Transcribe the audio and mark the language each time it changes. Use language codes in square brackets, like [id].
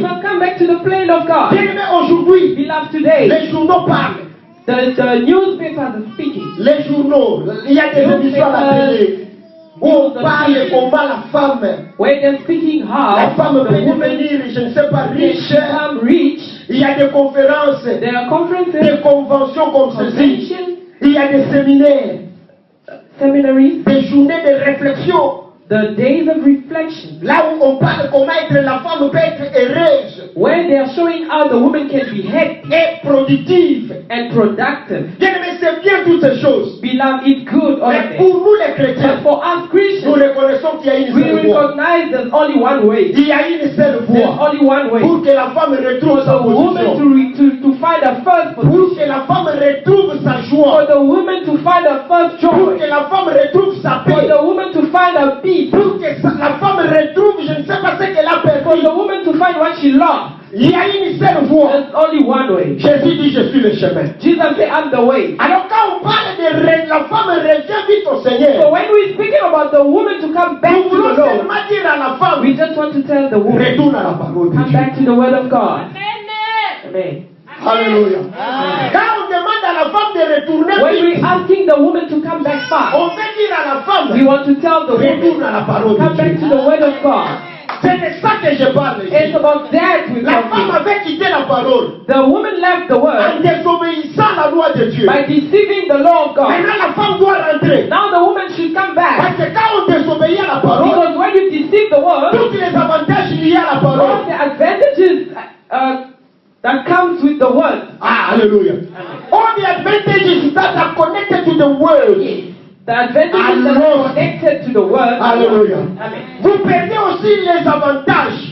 [en] must come back to the plane of God. [fr] Bien-aimé, aujourd'hui, [en] Beloved, today, [fr] les journaux parlent. [en] the newspapers are speaking. [fr] Les journaux, il y a des émissions à la télé où on parle comment la femme, [en] When they're speaking how [fr] la femme peut [en] the woman [fr] devenir, je ne sais pas, [en] can [fr] riche. [en] become rich. [fr] Il y a des conférences, [en] There are conferences, [fr] des conventions comme ceci. [en] conventions, [fr] Il y a des séminaires, [en] seminaries, [fr] des journées de réflexion [en] The days of reflection, [fr] Là où on parle comment être la femme peut être heureuse [en] where they are showing how the woman can be happy [fr] et productive. [en] and productive. [fr] Bien-aimés, c'est bien toutes ces choses. [en] Beloved, it's good, all of [fr] Mais [en] it. [fr] pour nous les chrétiens, [en] But for us [fr] nous [en] Christians, [fr] reconnaissons qu'il y a une [en] we [fr] seule voie. [en] recognize there's only one way. [fr] Il y a une seule [en] There's [fr] voie [en] only one way. [fr] pour que la femme retrouve [en] For [fr] sa [en] the woman [fr] position. [en] to find her first [fr] Pour [en] position. [fr] que la femme retrouve sa [en] For [fr] joie. [en] the woman to find her first [fr] Pour [en] joy. [fr] que la femme retrouve sa [en] For [fr] paix. [en] the woman to find her peace. [fr] Pour que la femme retrouve, je ne sais pas ce qu'elle a [en] For [fr] perdu. [en] the woman to find what she lost. [fr] Il y a une seule voie. [en] There's only one way. [fr] Jésus dit, je suis le chemin. [en] Jesus said, I'm the way. [fr] Alors quand on parle de la femme revient vite au [en] So [fr] Seigneur, [en] when we're speaking about the woman to come back [fr] nous [en] to [fr] voulons [en] the Lord, [fr] seulement dire à la femme, [en] we just want to tell the woman, [fr] retourne à la parole de [en] come [fr] Dieu. [en] back to the word of God. [fr] Amen. [en] Amen. [fr] Alléluia. Quand on demande à la femme de retourner [en] When [fr] vite, [en] we're asking the woman to come back fast, [fr] on veut dire à la femme, [en] we want to tell the [fr] retourne [en] woman, [fr] à la parole [en] come [fr] de [en] back to [fr] Dieu. [en] the word of God. [fr] C'est de ça que je parle ici. [en] It's about that we're [fr] La femme [en] talking. [fr] avait quitté la parole [en] The woman left the [fr] en [en] word [fr] désobéissant à la loi de Dieu. [en] by deceiving the law of God. [fr] Maintenant, la femme doit rentrer. [en] Now the woman should come back. [fr] Parce que quand on désobéit à la parole, [en] Because when you deceive the word, [fr] tous les avantages liés à la [en] all [fr] parole. [en] the advantages that comes with the word. [fr] Ah, hallelujah. [en] All the advantages that are connected to the word. The advantages that are connected to the word. [fr] Alléluia. [en] Amen. [fr] Vous perdez aussi les avantages.